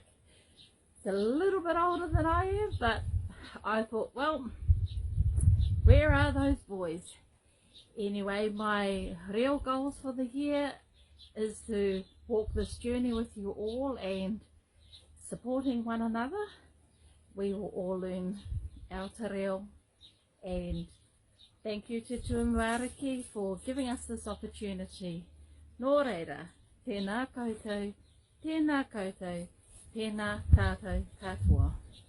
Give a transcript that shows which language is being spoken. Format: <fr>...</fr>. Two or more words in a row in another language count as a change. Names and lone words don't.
<en>It's a little bit older than I am, but I thought, well, where are those boys? Anyway, my real goals for the year is to walk this journey with you all and supporting one another. We will all learn our</en> <mi>te reo,</mi> <en>and thank you to Umuariki for giving us this opportunity.</en> <mi>Nō reira, tēnā koutou, tēnā koutou, tēnā tātou katoa.</mi>